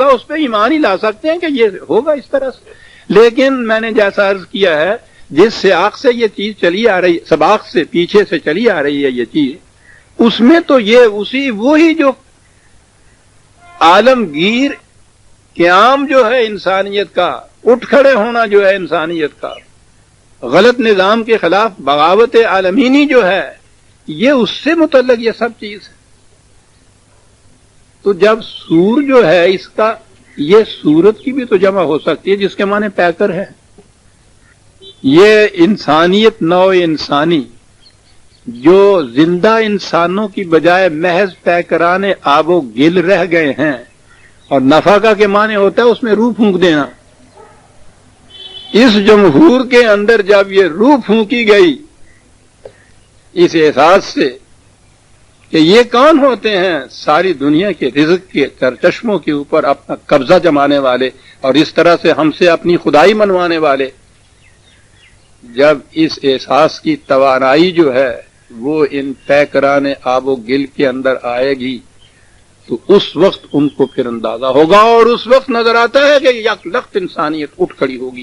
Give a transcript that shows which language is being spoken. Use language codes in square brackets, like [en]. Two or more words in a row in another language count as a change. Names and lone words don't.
[ur] اس پہ ایمان ہی لا سکتے ہیں کہ یہ ہوگا اس طرح سے. لیکن میں نے جیسا عرض کیا ہے, جس سیاق سے یہ چیز چلی آ رہی, سباق سے پیچھے سے چلی آ رہی ہے یہ چیز, اس میں تو یہ وہی جو عالمگیر قیام جو ہے انسانیت کا, اٹھ کھڑے ہونا جو ہے انسانیت کا, غلط نظام کے خلاف بغاوت عالمینی جو ہے, یہ اس سے متعلق یہ سب چیز ہے. تو جب سور جو ہے اس کا, یہ صورت کی بھی تو جمع ہو سکتی ہے جس کے معنی پیکر ہے. یہ انسانیت نو انسانی جو زندہ انسانوں کی بجائے محض پیکران آب و گل رہ گئے ہیں, اور نفقہ کے معنی ہوتا ہے اس میں روح پھونک دینا. اس جمہور کے اندر جب یہ روح پھونکی گئی اس احساس سے کہ یہ کون ہوتے ہیں ساری دنیا کے رزق کے چشموں کے اوپر اپنا قبضہ جمانے والے اور اس طرح سے ہم سے اپنی خدائی منوانے والے, جب اس احساس کی توانائی جو ہے وہ ان پیکران آب و گل کے اندر آئے گی تو اس وقت ان کو پھر اندازہ ہوگا, اور اس وقت نظر آتا ہے کہ یک لخت انسانیت اٹھ کھڑی ہوگی.